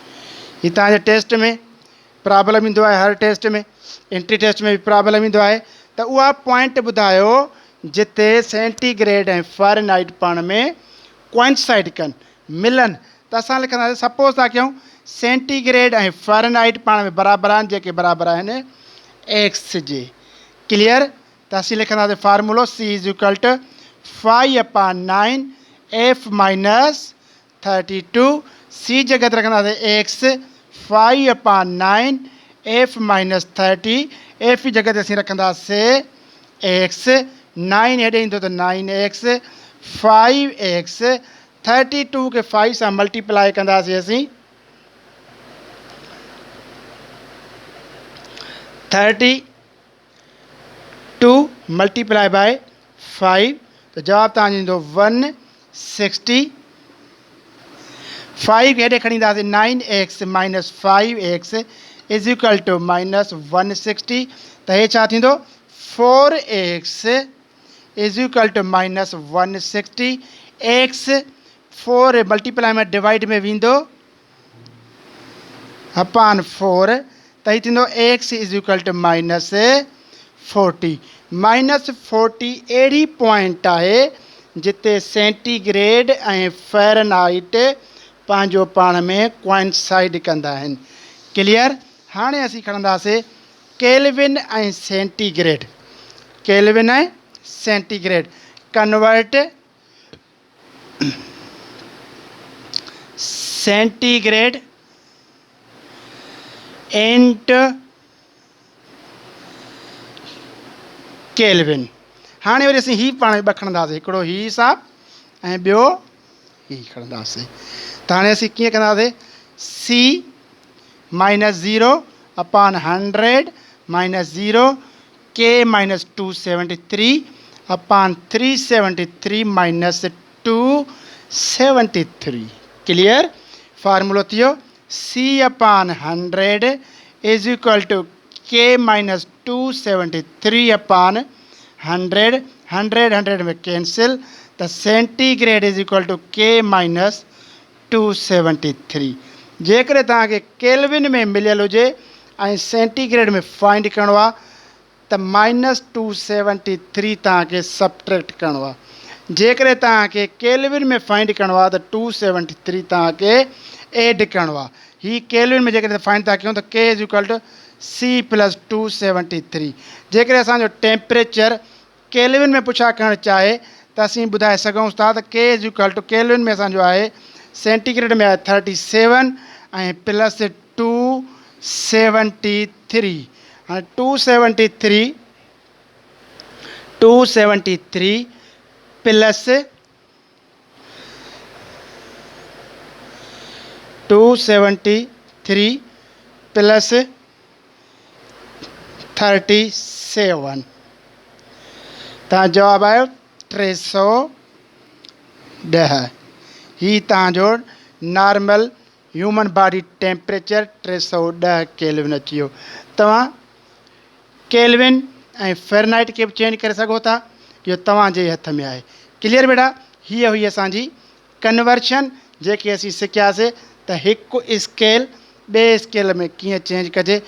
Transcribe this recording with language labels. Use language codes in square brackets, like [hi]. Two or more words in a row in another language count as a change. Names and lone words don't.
[sd] हितां जे टेस्ट में प्रॉब्लम ईंदो आहे, हर टेस्ट में [en] entry test [sd] में भी प्रॉब्लम ईंदो आहे त त उहा पॉइंट ॿुधायो जिते सेंटीग्रेड ऐं फ़ारेनहाइट पाण में कोइंसाइड कनि, मिलनि। त असां लिखंदासीं, सपोज़ था कयूं सेंटीग्रेड ऐं फ़ारेनहाइट पाण में बराबरि आहिनि, जेके बराबरि आहिनि एक्स जे। क्लियर? त असीं लिखंदासीं फार्मूलो C [en] is equal to 5/9 F minus 32. [sd] C जगह ते रखंदासीं एक्स, 5/9 [en] F minus 30. [sd] F जी जगह ते असीं रखंदासीं एक्स, 9 हेॾे ईंदो त 9x, 5x, 32 खे 5 सां मल्टीप्लाई कंदासीं असीं [en] 32 multiply by 5, [sd] त जवाबु तव्हांजो ईंदो 160। 5 हेॾे खणी ईंदासीं [en] 9x minus 5x is equal to minus 160. [sd] त हे छा थींदो [en] 4x is equal to minus 160. [sd] x 4 मल्टीप्लाई में डिवाइड में वेंदो अपॉन 4, त ही थींदो [en] x is equal to minus 40. [sd] माइनस 40 अहिड़ी पॉइंट आहे जिते सेंटीग्रेड ऐं फ़ारेनहाइट पंहिंजो पाण में कोइंसाइड कंदा आहिनि। क्लियर? हाणे असीं खणंदासीं केल्विन ऐं सेंटीग्रेड। [en] Kelvin ऐं centigrade convert centigrade into Kelvin। [sd] हाणे वरी असीं ही पाण ॿ खणंदासीं, हिकिड़ो ही हिसाब ऐं ॿियो ही खणंदासीं। त हाणे असीं कीअं कंदासीं, [en] C minus 0 upon 100 minus 0 K minus 273 upon 373 minus 273. Clear? [sd] फार्मूलो थियो [en] C upon 100 is equal to K minus 273 upon 100. 100 में cancel, त centigrade is equal to K minus 273। [sd] जेकॾहिं तव्हांखे केल्विन में मिलियल हुजे ऐं सेंटीग्रेड में फाइंड करिणो आहे त माइनस 273 तव्हांखे सबट्रैक्ट करिणो आहे। जेकॾहिं तव्हांखे केल्विन में फाइंड करिणो आहे त 273 तव्हांखे एड करिणो आहे। ही केल्विन में जेकॾहिं फाइंड था कयूं त [en] K is equal to C plus 273. [sd] जेकॾहिं असांजो टेम्परेचर केल्विन में पुछा करणु चाहे त असीं ॿुधाए सघूं था त [en] K is equal to [sd] केल्विन में असांजो आहे, सेंटीग्रेड में आहे 37 ऐं प्लस 273। हाणे [en] 273 plus 273 plus 37, [sd] तव्हां जवाबु आयो 310। ही तव्हांजो [en] normal human body temperature 310 Kelvin [sd] अची वियो। तव्हां केल्विन ऐं फ़ारेनहाइट खे बि चेंज करे सघो था, इहो तव्हांजे हथ में आहे। क्लियर बेटा? हीअ हुई असांजी कन्वर्शन जेके असीं सिखियासीं त हिकु स्केल ॿिए स्केल में कीअं चेंज कजे।